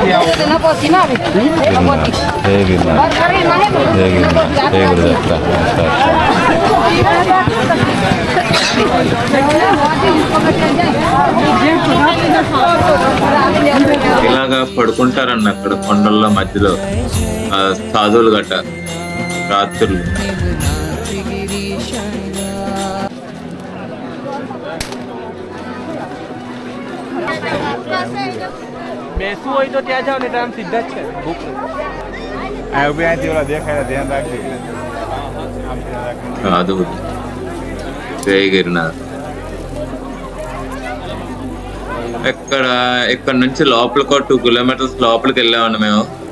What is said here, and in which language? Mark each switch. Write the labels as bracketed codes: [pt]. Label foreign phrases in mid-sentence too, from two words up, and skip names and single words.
[te] జై గిరినార్, జై గిరినార్, జై గురుదత్త. ఇలాగా పడుకుంటారన్న అక్కడ కొండల్లో మధ్యలో సాధువులు గట్ట రాత్రులు. [gu] બેસવું હોય તો ત્યાં જાઓ ને આમ સીધા જ છે ભૂખ ઉભી અહીંથી ઓલા દેખાય ધ્યાન રાખજો [te] సాధువులు. జై గిరినార్. ఇక్కడ నుంచి లోపలికి 2 kilometers లోపలికి వెళ్ళామండి మేము.